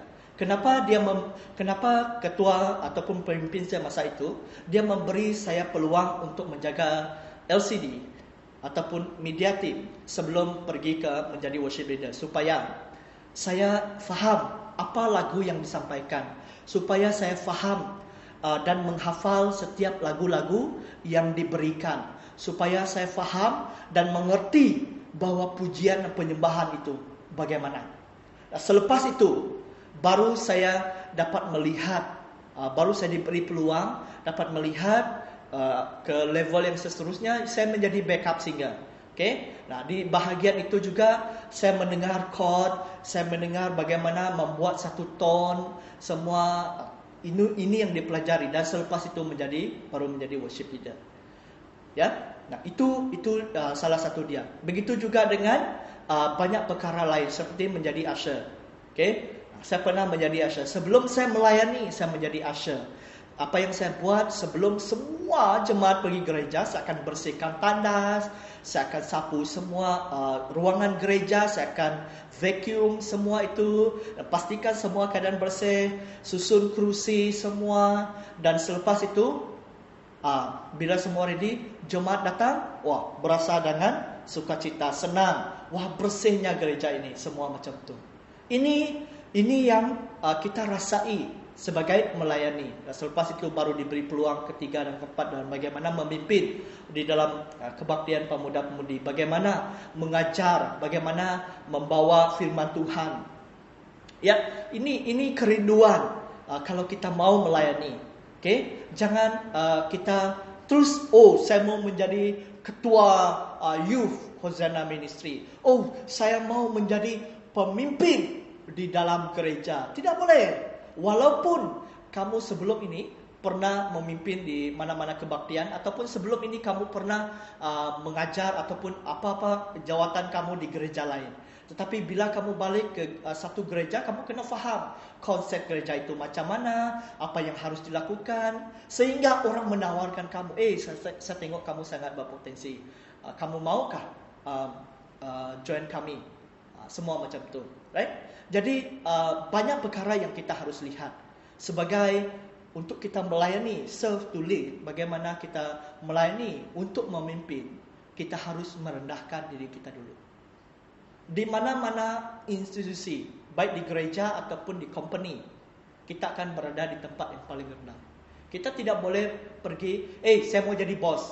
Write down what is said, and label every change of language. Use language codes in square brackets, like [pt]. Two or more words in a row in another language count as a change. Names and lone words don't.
[ms] Kenapa ketua ataupun pemimpin saya masa itu, dia memberi saya peluang untuk menjaga LCD ataupun [en] media team [ms] sebelum pergi ke menjadi [en] worship leader, [ms] supaya saya faham apa lagu yang disampaikan, supaya saya faham dan menghafal setiap lagu-lagu yang diberikan, supaya saya faham dan mengerti bahwa pujian dan penyembahan itu bagaimana. Selepas itu baru saya dapat melihat, baru saya diberi peluang dapat melihat ke level yang seterusnya. Saya menjadi [en] backup singer. [ms] Okay? Nah, di bahagian itu juga saya mendengar chord, saya mendengar bagaimana membuat satu tone, semua ini yang dipelajari, dan selepas itu baru menjadi [en] worship leader. [ms] Ya, nah itu salah satu dia. Begitu juga dengan banyak perkara lain seperti menjadi usher. Okay? Saya pernah menjadi usher. Sebelum saya melayani, saya menjadi usher. Apa yang saya buat sebelum semua jemaat pergi gereja, saya akan bersihkan tandas, saya akan sapu semua ruangan gereja, saya akan vacuum semua itu, pastikan semua keadaan bersih, susun kerusi semua, dan selepas itu bila semua ready, jemaat datang, wah berasa dengan sukacita, senang, wah bersihnya gereja ini, semua macam tu. Ini yang kita rasai sebagai melayani. Dan selepas itu baru diberi peluang ketiga dan keempat dalam bagaimana memimpin di dalam kebaktian pemuda-pemudi, bagaimana mengajar, bagaimana membawa firman Tuhan. Ya, ini kerinduan kalau kita mau melayani. Okay? Jangan kita terus, saya mau menjadi ketua youth Hosanna Ministry. Saya mau menjadi pemimpin di dalam gereja. Tidak boleh. Walaupun kamu sebelum ini pernah memimpin di mana-mana kebaktian, ataupun sebelum ini kamu pernah mengajar ataupun apa-apa jawatan kamu di gereja lain. Tetapi bila kamu balik ke satu gereja, kamu kena faham konsep gereja itu macam mana, apa yang harus dilakukan, sehingga orang menawarkan kamu, saya tengok kamu sangat berpotensi, kamu maukah join kami? Semua macam itu, right? Jadi banyak perkara yang kita harus lihat sebagai untuk kita melayani, [en] serve to lead. [ms] Bagaimana kita melayani untuk memimpin, kita harus merendahkan diri kita dulu. Di mana-mana institusi, baik di gereja ataupun di company, kita akan berada di tempat yang paling rendah. Kita tidak boleh pergi, saya mau jadi bos.